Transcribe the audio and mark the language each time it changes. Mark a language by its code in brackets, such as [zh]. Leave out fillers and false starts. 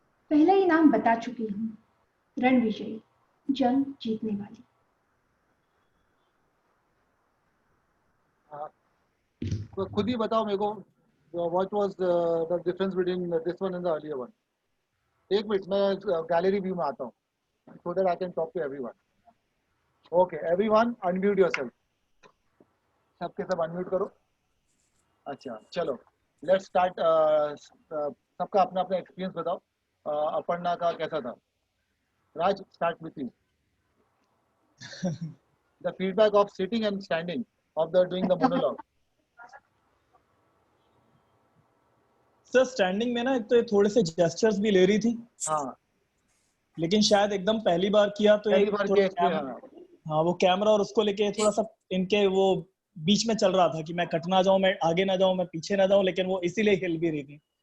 [hi] पहले ही नाम बता चुकी हूँ, रणविजयी, जंग जीतने वाली। तो खुद ही बताओ मेरे को, [en] What was the difference between this one and the earlier one. [hi] एक मिनट, मैं गैलरी व्यू में आता हूँ, [en] so that I can talk to everyone. Okay, everyone unmute yourself. [hi] सबके सब unmute करो। अच्छा चलो, [en] let's start. [hi] सबका अपना अपना एक्सपीरियंस बताओ। अपर्णा का कैसा था? [en] Raj, start with you. The feedback of sitting and standing of the doing the monologue. [hi] Sir standing में ना एक तो ये थोड़े से जेस्चर्स भी ले रही थी, हाँ लेकिन शायद एकदम पहली बार किया तो पहली एक बार थोड़ा किया इसलिए, हाँ वो कैमरा और उसको लेके थोड़ा सा इनके वो बीच में चल रहा था कि मैं कट ना जाऊं, मैं आगे ना जाऊं, मैं पीछे ना जाऊं, लेकिन वो इसीलिए हिल भी रही थी।